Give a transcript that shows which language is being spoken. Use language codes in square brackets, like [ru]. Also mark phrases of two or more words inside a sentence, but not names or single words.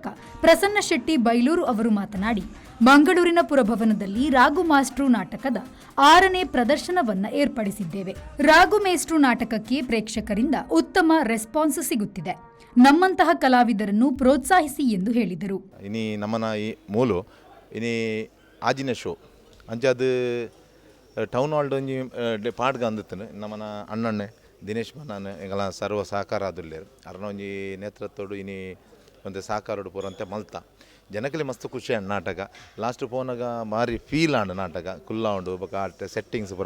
[kn] ಪ್ರಸನ್ನ ಶೆಟ್ಟಿ ಬೈಲೂರು ಅವರು ಮಾತನಾಡಿ, ಮಂಗಳೂರಿನ ಪುರಭವನದಲ್ಲಿ ರಾಗು ಮಾಸ್ಟ್ರು ನಾಟಕದ 6ನೇ ಪ್ರದರ್ಶನವನ್ನ ಏರ್ಪಡಿಸಿದ್ದೇವೆ. ರಾಗು ಮೇಸ್ಟ್ರು ನಾಟಕಕ್ಕೆ ಪ್ರೇಕ್ಷಕರಿಂದ ಉತ್ತಮ ರೆಸ್ಪಾನ್ಸ್ ಸಿಗುತ್ತಿದೆ. ನಮ್ಮಂತಹ ಕಲಾವಿದರನ್ನು ಪ್ರೋತ್ಸಾಹಿಸಿ ಎಂದು ಹೇಳಿದರು. [tcy] ಇನಿ ನಮ್ಮನ ಈ ಮೂಲು ಇನಿ ಆಜಿನ ಶೋ ಅಂಚದು ಟೌನ್ ಹಾಲ್ಡ್ ಒಂಜಿ ಪಾಡ್ಗ ಅಂದಿತ್ತು ನಮ್ಮನ ಅಣ್ಣಣ್ಣೆ ದಿನೇಶ್ ಮನಾನ್ ಎಂಗಲ ಸರ್ವ ಸಹಕಾರ ಆದುಲ್ಲೇರು ಅರ್ನ ಒಂಜಿ ನೇತೃತ್ವಡು ಇನಿ ಒಂದು ಸಹಕಾರೋಡು ಪೂರಂತೆ ಮಲ್ತ ಜನಕಲಿ ಮಸ್ತ್ ಖುಷಿ ಆಂಡ್ ನಾಟಕ ಲಾಸ್ಟ್ ಪೋನಾಗ ಮಾರಿ ಫೀಲ್ ಆಂಡ್ ನಾಟಕ ಕುಲ್ಲ ಉಂಡು ಬೊಕ ಆಟ್ ಸೆಟ್ಟಿಂಗ್ಸ್ ಪೂರ